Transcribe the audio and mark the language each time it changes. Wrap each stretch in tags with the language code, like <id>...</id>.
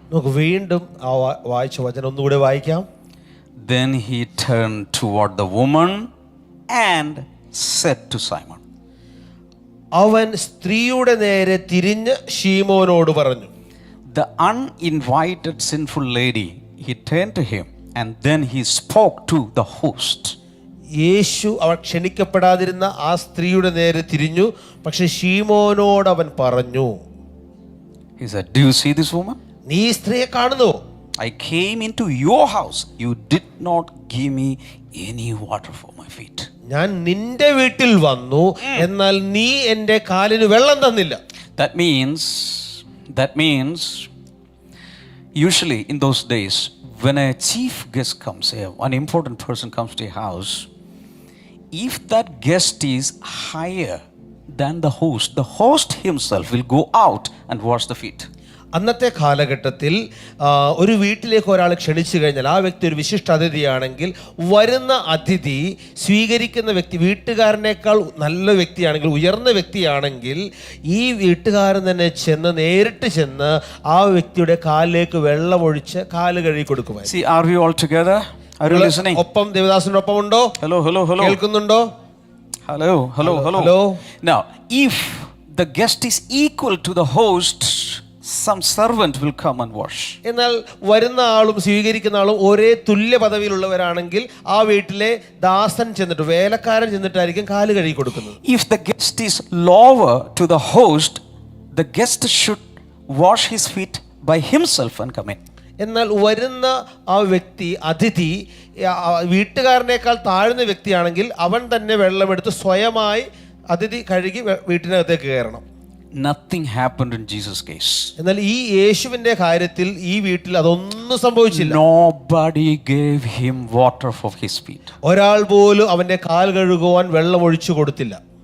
<ml>നമുക്ക് വീണ്ടും ആ വായിച്ച വചനം ഒന്നുകൂടെ വായിക്കാം.</ml> <en>Then he turned toward the woman and said to Simon.</en> <ml>അവൻ സ്ത്രീയുടെ നേരെ തിരിഞ്ഞ് ശീമോനോട് പറഞ്ഞു.</ml> <en>The uninvited sinful lady, he turned to him and then he spoke to the host.</en> <ml>യേശു അവൾ ക്ഷണിക്കപ്പെടാതിരുന്ന ആ സ്ത്രീയുടെ നേരെ തിരിഞ്ഞു, പക്ഷെ ശീമോനോട് അവൻ പറഞ്ഞു.</ml> <en>He said, do you see this woman?</en> <ml>നീ ഈ സ്ത്രീയെ കാണുന്നു?</ml> <en>I came into your house. You did not give me any water for my feet.</en> <ml>ഞാൻ നിന്റെ വീട്ടിൽ വന്നു, എന്നാൽ നീ എൻ്റെ കാലിന് വെള്ളം തന്നില്ല.</ml> <en>That means usually in those days when a chief guest comes, an important person comes to your house, if that guest is higher than the host himself will go out and wash the feet.</en> <ml>അന്നത്തെ കാലഘട്ടത്തിൽ ഒരു വീട്ടിലേക്ക് ഒരാൾ ക്ഷണിച്ചു കഴിഞ്ഞാൽ ആ വ്യക്തി ഒരു വിശിഷ്ട അതിഥിയാണെങ്കിൽ വരുന്ന അതിഥി സ്വീകരിക്കുന്ന വ്യക്തി വീട്ടുകാരനേക്കാൾ നല്ല വ്യക്തിയാണെങ്കിൽ, ഉയർന്ന വ്യക്തിയാണെങ്കിൽ, ഈ വീട്ടുകാരൻ തന്നെ നേരിട്ട് ചെന്ന് ആ വ്യക്തിയുടെ കാലിലേക്ക് വെള്ളമൊഴിച്ച് കാല് കഴുകി കൊടുക്കുമായിരുന്നു.</ml> <en>See, are we all together? Are you listening?</en> <ml>ഒപ്പം ദേവദാസന്റെ ഒപ്പം ഉണ്ടോ?</ml> <en>Hello.</en> <ml>കേൾക്കുന്നുണ്ടോ?</ml> <en>Hello. Now, if the guest is equal to the host, some servant will come and wash.</en> <ml>എന്നാൽ വരുന്ന ആളും സ്വീകരിക്കുന്ന ആളും ഒരേ തുല്യ പദവിയിലുള്ളവരാണെങ്കിൽ ആ വീട്ടിലെ ദാസൻ ചെന്നിട്ട്, വേലക്കാരൻ ചെന്നിട്ടായിരിക്കും കാല് കഴുകി കൊടുക്കുന്നത്.</ml> <en>If the guest is lower to the host, the guest should wash his feet by himself and come in.</en> <ml>എന്നാൽ വരുന്ന ആ വ്യക്തി അതിഥി വീട്ടുകാരനേക്കാൾ താഴ്ന്ന വ്യക്തിയാണെങ്കിൽ അവൻ തന്നെ വെള്ളമെടുത്ത് സ്വയമായി അതിഥി കഴുകി വീട്ടിനകത്തേക്ക് കയറണം.</ml> <en>Nothing happened in Jesus' case.</en> <ml>എന്നാൽ ഈ യേശുവിന്റെ കാര്യത്തിൽ ഈ വീട്ടിൽ അതൊന്നും സംഭവിച്ചില്ല.</ml> <en>Nobody gave him water for his feet.</en> <ml>ഒരാൾ പോലും അവന്റെ കാൽ കഴുകുവാൻ വെള്ളം ഒഴിച്ചു കൊടുത്തില്ല.</ml>